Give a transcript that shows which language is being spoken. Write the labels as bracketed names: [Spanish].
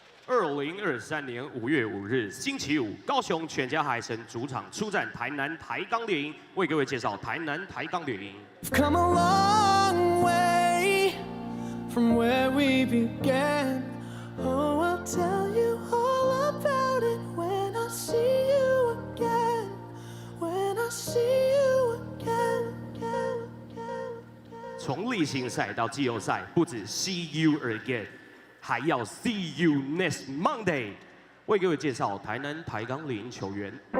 [Chinese] 2023年5月5日星期五，高雄全家海神主场出战台南台钢猎鹰，为各位介绍台南台钢猎鹰。 [English] Come a long way from where we began. Oh, I'll tell you all about it when I see you again. When I see you again. [Chinese] 从例行赛到季后赛，不止 [English] see you again。 [Chinese] 还要 [English] see you next Monday， [Chinese] 为各位介绍台南台钢猎鹰球员。